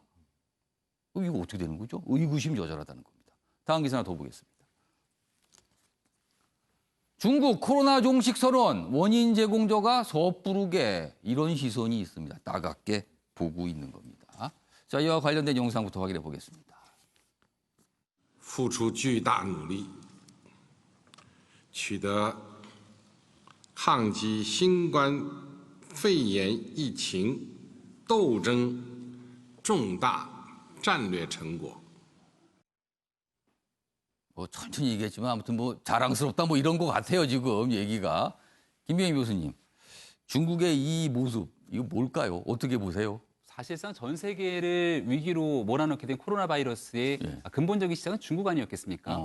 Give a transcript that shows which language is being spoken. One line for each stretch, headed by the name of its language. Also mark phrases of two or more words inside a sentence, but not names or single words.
Korean: 이거 어떻게 되는 거죠? 의구심여절하다는 겁니다. 다음 기사 하나 더 보겠습니다. 중국 코로나 종식 선언 원인 제공자가 섣부르게 이런 시선이 있습니다. 따갑게 보고 있는 겁니다. 자, 이와 관련된 영상부터 확인해 보겠습니다.
Chinese: 付出巨大努力，取得抗击新冠肺炎疫情斗争重大战略成果。
Korean: 천천히 얘기했지만 아무튼 자랑스럽다 이런 것 같아요 지금 얘기가. 김병희 교수님, 중국의 이 모습 이거 뭘까요? 어떻게 보세요? 사실상 전 세계를 위기로 몰아넣게 된 코로나 바이러스의 근본적인 시작은 중국 아니었겠습니까?